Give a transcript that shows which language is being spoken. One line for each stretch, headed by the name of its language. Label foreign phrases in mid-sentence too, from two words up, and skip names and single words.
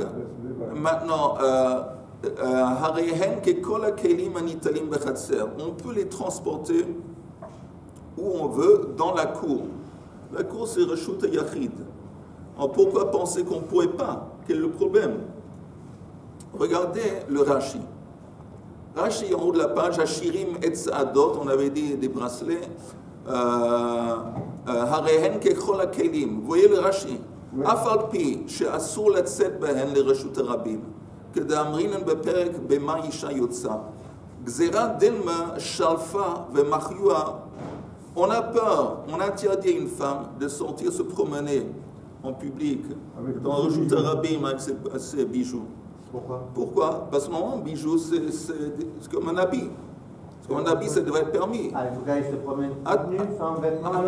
French: Maintenant, on peut les transporter où on veut, dans la cour. La cour, c'est
Hebrew: רשות יחיד.
French: Alors pourquoi penser qu'on ne pourrait pas? Quel est le problème? Regardez le Rashi. Rashi, en haut de la page,
Hebrew: השירים והצעדות,
French: on avait dit des bracelets.
Hebrew: הרי הן ככל הכלים.
French: Vous voyez le Rashi?
Hebrew: אף על פי, שאסור לצאת בהן לרשות הרבים. כדאמרינן בפרק במה אישה יוצא. גזירת דילמה שלפה ומחיוה.
French: On a peur, on interdit à une femme de sortir se promener en public, dans le
Hebrew: רשות הרבים
French: avec ses bijoux. Pourquoi? Parce que normalement, bijou, c'est comme un habit. Un habit, ça devrait être permis. Ah, il faut qu'elle se promène toute nue, sans vêtements alors?